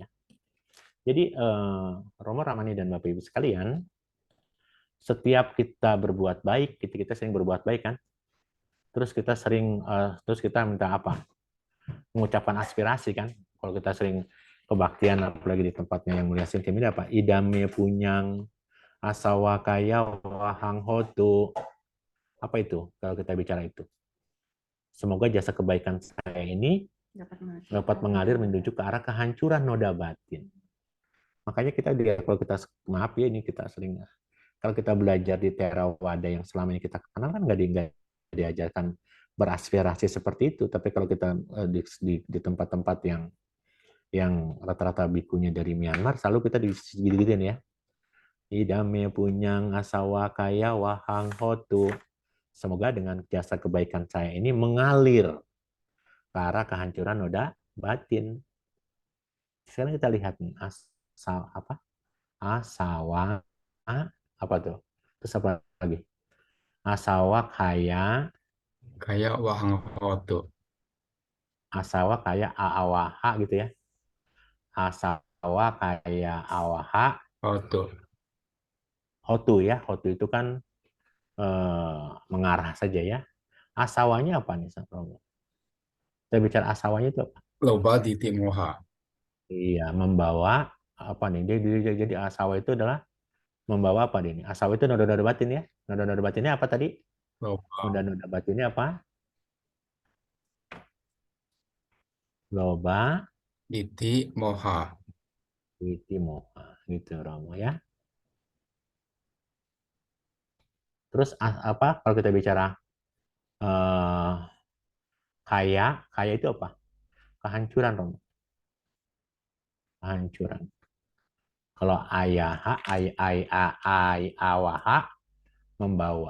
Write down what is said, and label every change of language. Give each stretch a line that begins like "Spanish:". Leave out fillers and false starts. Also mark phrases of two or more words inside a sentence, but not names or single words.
Indonesian: Jadi Romo, Ramani, dan Bapak Ibu sekalian, setiap kita berbuat baik, kita sering berbuat baik kan? Terus kita minta apa? Mengucapkan aspirasi kan? Kalau kita sering kebaktian, apalagi di tempatnya yang mulia Singkemida apa?
Pali: Idame punyang asawakaya wahang hotu.
Indonesian: Apa itu kalau kita bicara itu? Semoga jasa kebaikan saya ini dapat mengalir menuju ke arah kehancuran noda batin. Makanya kalau kita, maaf ya, ini kita sering, kalau kita belajar di Theravada yang selama ini kita kenal kan nggak diajarkan beraspirasi seperti itu. Tapi kalau kita di tempat-tempat yang rata-rata bikunya dari Myanmar, selalu kita digituin ya.
Pali: Idame punyang asawa kaya wahang hotu.
Indonesian: Semoga dengan jasa kebaikan saya ini mengalir ke arah kehancuran noda batin. Sekarang kita lihat nih, asawa, apa tuh? Terus apa lagi?
Pali: Asawa kaya, Kayak wahang hotu. asawa kaya aawaha
Indonesian: gitu ya.
Pali: Asawa kaya awaha, Hotu.
Indonesian: hotu ya. Hotu itu kan mengarah saja ya. Asawanya apa nih, Romo? Kita bicara asawanya itu apa?
Pali: Loba titik moha.
Indonesian: Iya, membawa apa nih? Jadi asawa itu adalah membawa apa nih? Asawa itu noda-noda batin ya. Noda-noda batinnya apa tadi? Loba Noda-noda batinnya apa? Loba,
Pali: titik moha. witi, moha.
Indonesian: Gitu, Romo ya. Terus apa? Kalau kita bicara eh, kaya itu apa? Kehancuran, Romo. Kehancuran. Kalau ayaha, awaha, membawa.